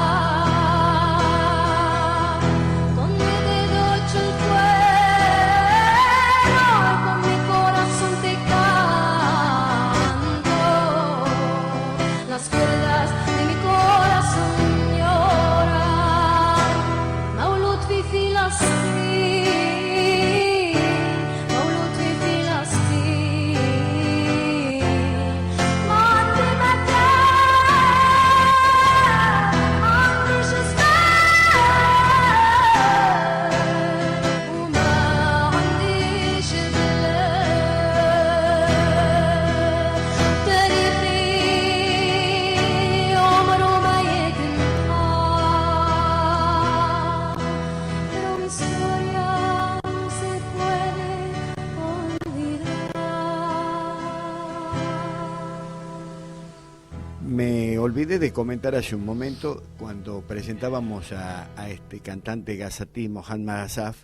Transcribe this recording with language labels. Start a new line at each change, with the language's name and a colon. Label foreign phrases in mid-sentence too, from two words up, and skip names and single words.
Spanish: Con mi dedo hecho el fuego, con mi corazón te canto. Las cuerdas de mi corazón lloran.
Arabic: مولود في فلسطين، مولود في فلسطين. ما عندي مكان، ما عنديش اسماء، وما عنديش بلاد. تاريخي عمره ما يتنحى،
Spanish: pero mi historia no se puede olvidar. Me olvidé de comentar hace un momento, cuando presentábamos a este cantante gazatí, Mohammad Asaf,